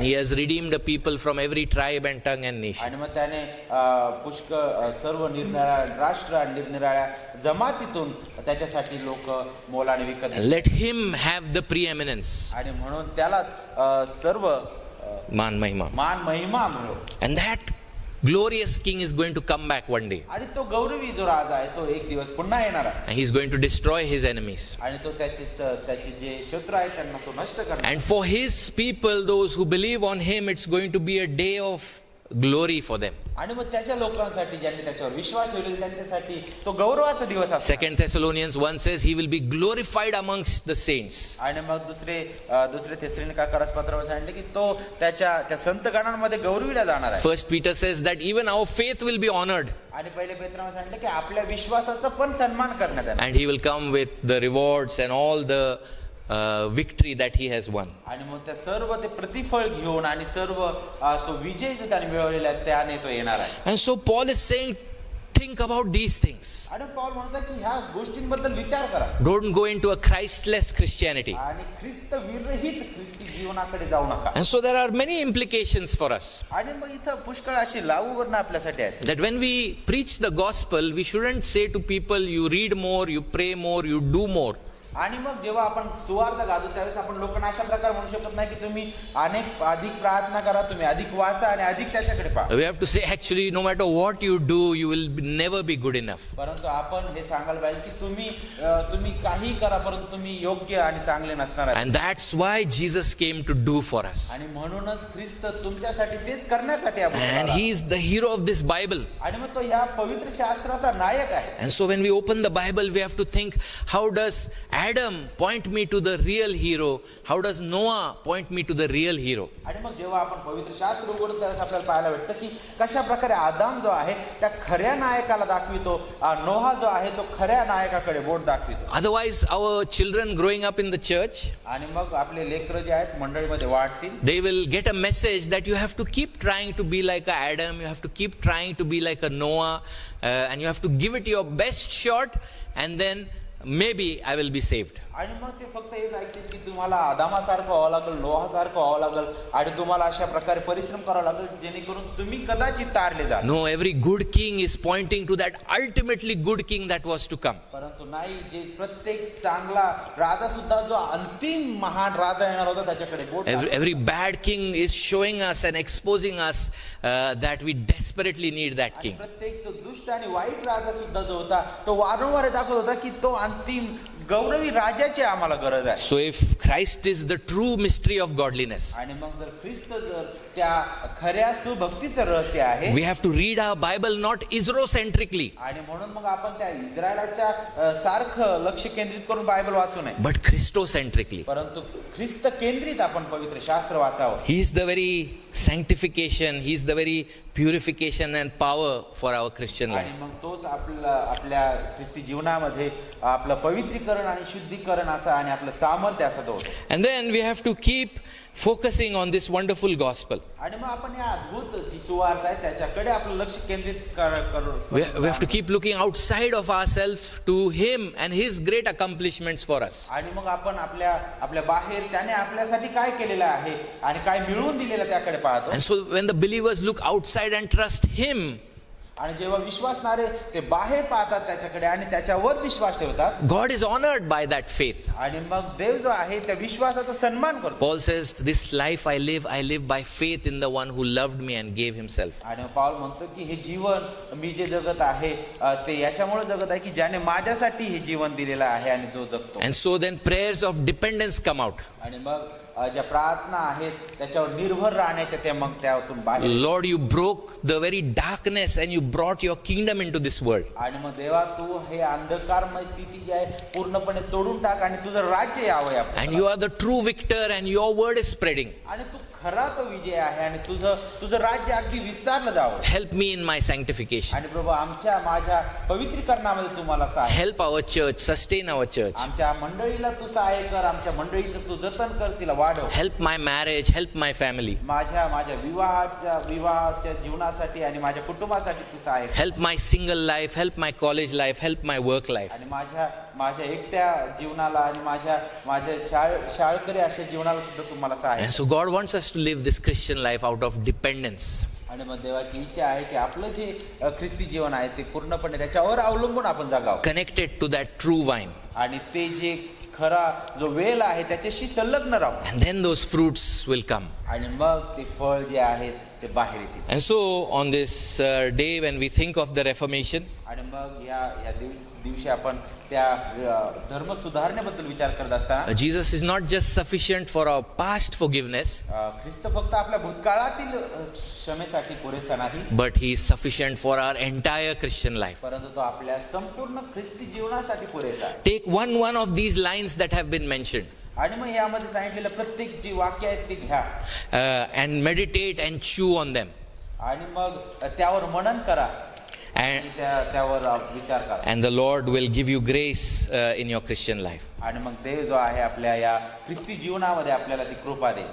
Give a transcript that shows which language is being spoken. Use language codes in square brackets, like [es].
[en] he has redeemed the people from every tribe and tongue and nation. [mr] आणि मग त्याने पुष्कळ सर्व निरनिराळ्या राष्ट्र आणि निरनिराळ्या जमातीतून त्याच्यासाठी लोक मोलाने विकत. [en] Let him have the preeminence. [mr] आणि म्हणून त्यालाच सर्व मान महिमा मिळो. [en] And that glorious king is going to come back one day. [mr] आणि तो गौरवी जो राजा आहे तो एक दिवस पुन्हा येणार आहे. [en] And he is going to destroy his enemies. [mr] आणि तो त्याचे जे शत्रू आहेत त्यांना तो नष्ट करणार. [en] And for his people, those who believe on him, it's going to be a day of glory for them. [mr] आणि मग त्याच्या लोकांसाठी ज्यांनी त्याच्यावर विश्वास ठेवलेला त्यांच्यासाठी तो गौरवाचा दिवस असतो. [en] 2 Thessalonians 1 says he will be glorified amongst the saints. [mr] आणि मग दुसरे थेसलोनिका पत्रावर सांगितले की तो त्या संतगणांमध्ये गौरविला जाणार आहे. [en] 1 Peter says that even our faith will be honored. [mr] आणि पहिले पेत्रावर सांगितले की आपल्या विश्वासाचा पण सन्मान करण्यात येणार. [en] And he will come with the rewards and all the victory that he has won. [mr] आणि मग त्या सर्व ते प्रतिफळ घेऊन आणि सर्व तो विजय जो त्याने मिळवलेला आहे त्याने तो येणार आहे. [en] And so Paul is saying, think about these things. [mr] आणि पौल म्हणतो की ह्या गोष्टींबद्दल विचार करा. [en] Don't go into a Christless Christianity. [mr] आणि ख्रिस्त विरहित ख्रिस्ती जीवनाकडे जाऊ नका. [en] And so there are many implications for us. [mr] आणि मग इथं पुष्कळ अशी लागूवरण आपल्यासाठी आहेत. [en] That when we preach the gospel, we shouldn't say to people, you read more, you pray more, you do more. [mr] आणि मग जेव्हा आपण सुवार्थ गाजू त्यावेळेस आपण लोकांना अशा प्रकारे म्हणू शकत नाही की तुम्ही अधिक प्रार्थना करा, तुम्ही अधिक वाचा आणि अधिक त्याच्याकडे पहा. [en] We have to say actually no matter what you do, you will never be good enough. [mr] परंतु आपण हे सांगायला पाहिजे की तुम्ही काही करा परंतु तुम्ही योग्य आणि चांगले नसणार आहे. [en] And that's why Jesus came to do for us. [mr] आणि म्हणूनच ख्रिस्त तुमच्यासाठी तेच करण्यासाठी [en] And he is the hero of this Bible. [mr] आणि मग तो ह्या पवित्र शास्त्राचा नायक आहे. [en] And so when we open the Bible, we have to think, how does Adam point me to the real hero? How does Noah point me to the real hero? [mr] आणि मग जेव्हा आपण पवित्र शास्त्र उघडतो त्यावेळेस आपल्याला पाहायला भेटतं की कशा प्रकारे आदाम जो आहे त्या खऱ्या नायकाला दाखवितो, नोहा जो आहे तो खऱ्या नायकाकडे बोट दाखवितो. [en] Otherwise our children growing up in the church, [mr] आणि मग आपले लेकरं जे आहेत मंडळीमध्ये वाढतील, [en] they will get a message that you have to keep trying to be like a Adam, you have to keep trying to be like a Noah, and you have to give it your best shot, and then maybe I will be saved. [mr] आणि मग ते फक्त हेच ऐकतील की तुम्हाला आदामासारखं व्हावं लागेल, नोहासारखं व्हावं लागेल आणि तुम्हाला अशा प्रकारे परिश्रम करावा लागेल जेणेकरून तुम्ही कदाचित तारले जा. [en] No, every good king is pointing to that ultimately good king that was to come. [mr] परंतु नाही, जे प्रत्येक चांगला राजा सुद्धा जो अंतिम महान राजा येणार होता त्याच्याकडे बोट. [en] Every bad king is showing us and exposing us that we desperately need that king. [mr] प्रत्येक तो दुष्ट आणि वाईट राजा सुद्धा जो होता तो वारंवार दाखवत होता की तो अंतिम गौरवी राजाची आम्हाला गरज आहे. [en] So if Christ is the true mystery of godliness, [mr] आणि मग जर ख्रिस्त जर त्या खऱ्या सुभक्तीचं रहस्य आहे, [en] we have to read our Bible not Israelcentrically, [mr] आणि म्हणून मग आपण त्या इस्रायलाच्या सारखं लक्ष केंद्रित करून बायबल वाचू नये, [en] but Christocentrically. [mr] परंतु ख्रिस्त केंद्रित आपण पवित्र शास्त्र वाचावं. [en] He is the very sanctification, he is the very purification and power for our Christian life. [mr] आणि मग तोच आपल्या ख्रिस्ती जीवनामध्ये आपलं पवित्रीकरण आणि शुद्धीकरण असं आणि आपलं सामर्थ्य असं होतं. [en] And then we have to keep focusing on this wonderful gospel. [mr] आणि मग आपण या अद्भुत जी सुवार्थ आहे त्याच्याकडे आपलं लक्ष केंद्रित करू. [en] We have to keep looking outside of ourselves to him and his great accomplishments for us. [mr] आणि मग आपण आपल्या बाहेर त्याने आपल्यासाठी काय केलेलं आहे आणि काय मिळवून दिलेलं त्याकडे पाहतो. [en] And so when the believers look outside and trust him, [mr] आणि जेव्हा विश्वासणारे ते बाहेर पाहतात त्याच्याकडे आणि त्याच्यावर विश्वास ठेवतात, [en] God is honored by that faith. [mr] आणि मग देव जो आहे त्या विश्वासाचा सन्मान करतो. [en] Paul says, this life I live by faith in the one who loved me and gave himself. [mr] आणि पाऊल म्हणतो की हे जीवन मी जे जगत आहे ते याच्यामुळे जगत आहे की ज्याने माझ्यासाठी हे जीवन दिलेलं आहे आणि जो जगतो. [en] And so then prayers of dependence come out. [mr] आणि मग ज्या प्रार्थना आहेत त्याच्यावर निर्भर राहण्याच्या ते मग त्यातून बाहेर. [en] Lord, you broke the very darkness and you brought your kingdom into this world. [mr] आणि मग देवा तू हे अंधकारमय स्थिती जी आहे पूर्णपणे तोडून टाक आणि तुझं राज्य यावं. [en] And you are the true victor and your word is spreading. [mr] आणि तू खरा तो विजय आहे आणि तुझं राज्य अगदी विस्तारलं जावं. [en] Help me in my sanctification. [mr] आणि प्रभू माझ्या पवित्रीकरणामध्ये तू मला सहाय्य. [en] Help our church, sustain our church. [mr] आमच्या मंडळीला तू सहाय्य कर, आमच्या मंडळीचं तू जतन कर, तिला वाढव. [en] Help my marriage, help my family. [mr] माझ्या विवाहाच्या जीवनासाठी आणि माझ्या कुटुंबासाठी तू सहाय्य कर. [en] Help my single life, help my college life, help my work life. [mr] आणि माझ्या एकट्या जीवनाला आणि माझ्या शाळकरी अशा जीवनाला सुद्धा तू मला सहाय्य. [en] And so God wants us to live this Christian life out of dependence. [mr] आणि मग देवाची इच्छा आहे की आपलं जे ख्रिस्ती जीवन आहे ते पूर्णपणे त्याच्यावर अवलंबून आपण जगावं. [en] Connected to that true vine. [mr] आणि ते जे खरा जो वेल आहे त्याच्याशी संलग्न राहू. [en] And then those fruits will come. [mr] आणि मग ते फळ जे आहेत ते बाहेर येतील. [en] And so on this day when we think of the Reformation, [mr] आणि मग या दिवशी आपण त्या धर्म सुधारणेबद्दल विचार करत असताना [en] Jesus is not just sufficient for our past forgiveness, [mr] ख्रिस्त फक्त आपल्या भूतकाळातील क्षमेसाठी पुरेसा नाही, [en] but he is sufficient for our entire Christian life. [mr] परंतु तो आपल्या संपूर्ण ख्रिस्ती जीवनासाठी पुरेसा आहे. [en] Take one of these lines that have been mentioned [mr] आणि मग यामध्ये सांगितलेलं प्रत्येक जी वाक्य आहेत ती घ्या [en] and meditate and chew on them. [mr] आणि मग त्यावर मनन करा आणि त्यावर विचार करा. [en] And the Lord will give you grace in your Christian life. [mr] आणि मग देव जो आहे आपल्या या ख्रिस्ती जीवनामध्ये आपल्याला ती कृपा दे.